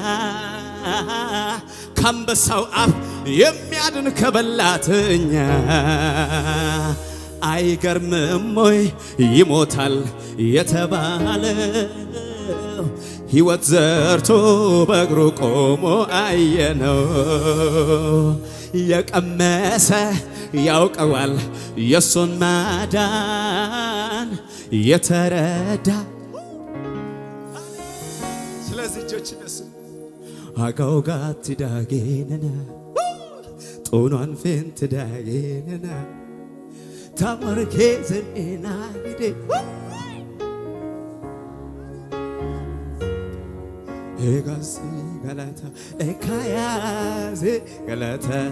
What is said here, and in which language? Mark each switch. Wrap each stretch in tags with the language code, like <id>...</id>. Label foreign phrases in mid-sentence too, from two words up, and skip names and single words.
<am>ከአንበሳው አፍ የሚያድን ከበላተኛ አይገርምም ወይ ይሞታል የተባለው ሕይወት ዘርቶ በእግሩ ቆሞ አየነው የቀመሰ ያውቀዋል የሱን ማዳን የተረዳ</am> <wal>ስለዚህ እጆች ነሱ አጋውጋት ዳጌነና ጦኗን ፌንት ዳጌነና ታመርኬ ዘኔና ሂዴ ኤጋሲ ጋላታ ኤካያዜ ጋላታ</wal>